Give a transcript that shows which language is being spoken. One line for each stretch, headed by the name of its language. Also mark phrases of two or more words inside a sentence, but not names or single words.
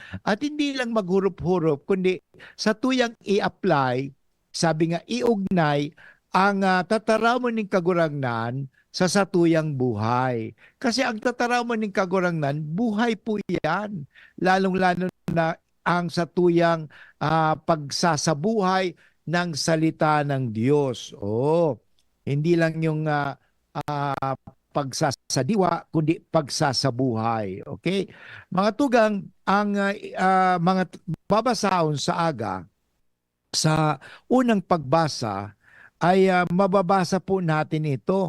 Filipino: At hindi lang
Bikol: maghurup-hurup, kundi sa tuyang i-apply, sabi nga, iugnay ang tataramon ng kagurangnan sa satuyang buhay. Kasi ang tataramon ng kagurangnan, buhay po yan.
Filipino: Lalong-lalo na ang satuyang pagsasabuhay ng salita ng Diyos. Oh, hindi lang yung pagsasadiwa, kundi pagsasabuhay. Okay?
Bikol: Mga tugang, ang mga babasahon sa aga, sa unang pagbasa, ay mababasa po natin ito.